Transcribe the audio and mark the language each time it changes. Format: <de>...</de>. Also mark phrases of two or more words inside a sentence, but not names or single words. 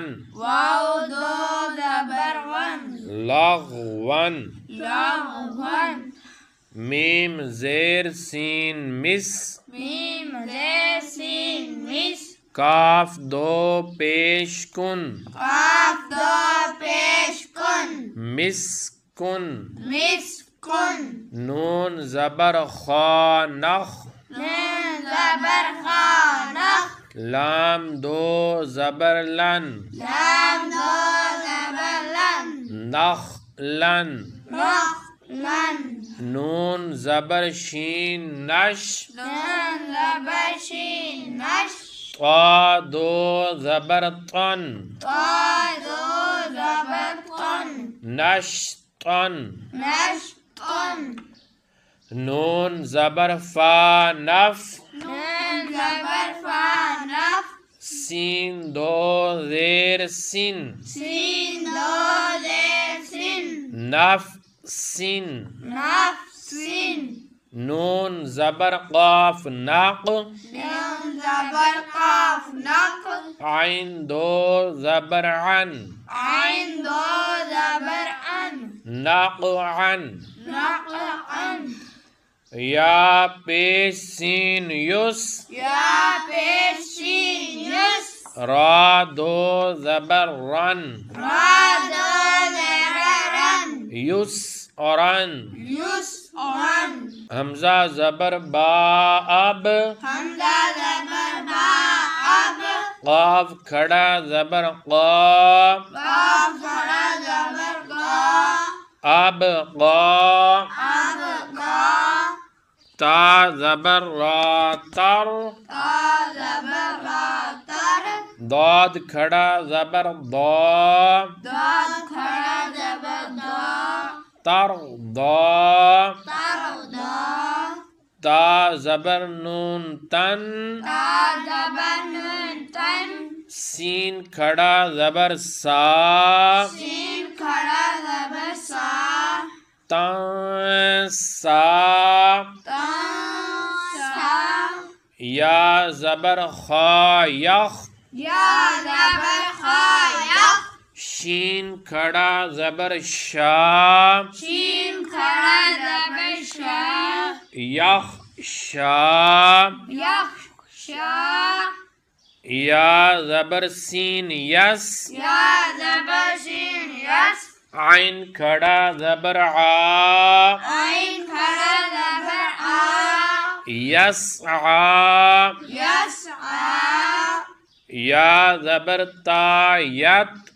<ur>واو دو زبر ون، لغون، لغون، میم زیر سین مس، میم زیر سین مس، کاف دو پیش کن، قاف دو پیش کن، مس کن، مس کن، نون زبر خا نخ، نون زبر خا نخ، لام دو زبر لن، لام دو زبر لن، نخ لن، نخ لن، نون زبر شین نش، نون زبر شین نش، طا دو زبر طن، طا دو زبر طن، نش طن، نش طن، نون زبر فا نف، نون زبر فا نف، سین دو زیر سین، سین دو زیر سین، نف سین، نف سین، نون زبر قاف نق، نون زبر قاف نق، عین دو زبر عن، عین دو زبر ان، نق عن، نق ان، یا پیش سین یس، یا پیش شین یس، را دو زبر رن، را دو زبر رن، یس رن، یس ان، حمزہ زبر با اب، حمزہ زبر با اب، قاف کھڑا زبر قا، قاف کھڑا زبر قا، اب قا، اب قا، تا زبر را تر، تا زبر را تر، داد کھڑا زبر ضا، داد کھڑا زبر دا، تر ضا، تر دا، تا زبر نون تن، تا زبر نون تن، سین کھڑا زبر سا، سین کھڑا زبر سا، تا سا، تا سا، یا زبر خا یخ، یا زبر خا یخ، شین کھڑا زبر شا، شین کھڑا زبر شا، یخ شا، یخ شا، یا زبر سین یس، یا زبر شین یس، عین کھڑا زبر عا، عین کھڑا زبر آ، یسعا، یسعا، یا زبر تا یت،</ur>